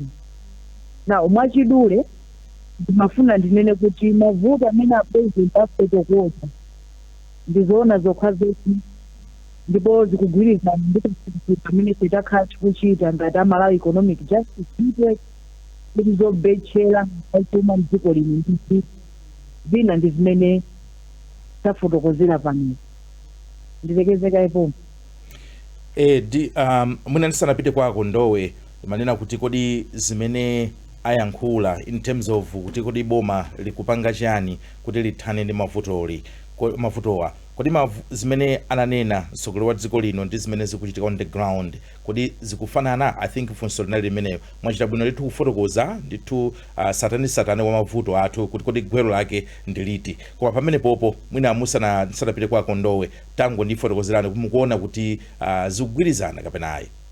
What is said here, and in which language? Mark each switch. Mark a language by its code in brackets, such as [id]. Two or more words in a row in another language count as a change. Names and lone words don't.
[ny] Na mwachidule ndimafuna ndinene kuti mavuto amene a president afotokoza ndizoona zokha zoti ndipo zikugwirizana ndi pamene titakhala tikuchita ngati Malawi Economic Justice Network kuti zobetchera chuma mdziko lino ndi zina ndi zimene tafotokozera pano. Ndilekezeka ipo. Mwina ndisanapite kwako Ndowe, manena kuti kodi zimene ayankhula [en] in terms of [ny] kuti kodi boma likupanga chani kuti lithane ndi mavutowa, kodi zimene ananena mtsogoleri wa dziko lino ndi zimene zikuchitika [en] on the ground [ny] kodi zikufanana? [en] I think [ny] funso linali limeneyo. Mwachita bwino ndithu kufotokoza ndithu satani wa mavuto athu kuti kodi gwero lake ndi liti, koma pamene popo mwina musanapite kwako Ndowe tango ndifotokozerani mukuona kuti zikugwirizana kapena ayi.